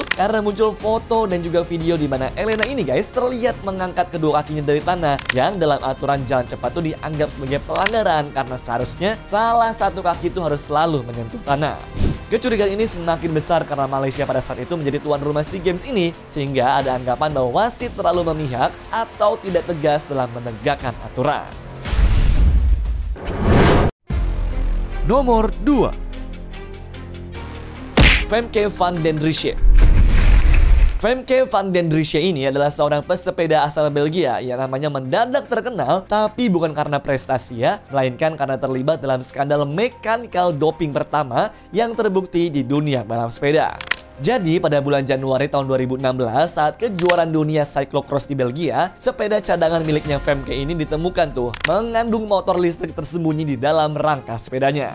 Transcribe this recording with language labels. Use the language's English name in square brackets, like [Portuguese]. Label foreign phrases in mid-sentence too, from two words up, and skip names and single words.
[Indonesian] Karena muncul foto dan juga video di mana Elena ini guys terlihat mengangkat kedua kakinya dari tanah, yang dalam aturan jalan cepat itu dianggap sebagai pelanggaran karena seharusnya salah satu kaki itu harus selalu menyentuh tanah. Kecurigaan ini semakin besar karena Malaysia pada saat itu menjadi tuan rumah SEA Games ini, sehingga ada anggapan bahwa wasit terlalu memihak atau tidak tegas dalam menegakkan aturan. Nomor 2, Femke van den Driesche. Femke van den Driesche ini adalah seorang pesepeda asal Belgia yang namanya mendadak terkenal, tapi bukan karena prestasi ya, melainkan karena terlibat dalam skandal [English] mechanical doping [Indonesian] pertama yang terbukti di dunia balap sepeda. Jadi pada bulan Januari tahun 2016 saat kejuaraan dunia cyclocross di Belgia, sepeda cadangan miliknya Femke ini ditemukan tuh mengandung motor listrik tersembunyi di dalam rangka sepedanya.